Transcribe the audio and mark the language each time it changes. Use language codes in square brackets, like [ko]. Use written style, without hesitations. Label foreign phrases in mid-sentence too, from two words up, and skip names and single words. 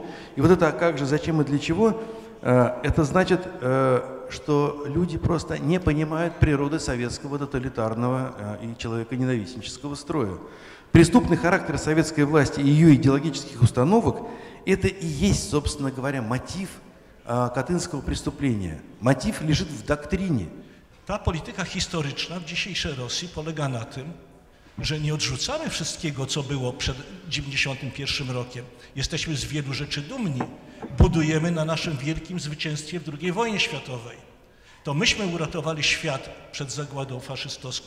[ru] И вот это «а как же, зачем и для чего» это значит, что люди просто не понимают природы советского тоталитарного и человеконенавистнического строя. Преступный характер советской власти и ее идеологических установок – это и есть, собственно говоря, мотив Катынского преступления. Мотив лежит в doktrynie. [pl] Ta polityka historyczna w dzisiejszej Rosji polega na tym, że nie odrzucamy wszystkiego, co było przed 1991 rokiem. Jesteśmy z wielu rzeczy dumni. Budujemy na naszym wielkim zwycięstwie w II wojnie światowej. To myśmy uratowali świat przed zagładą faszystowską.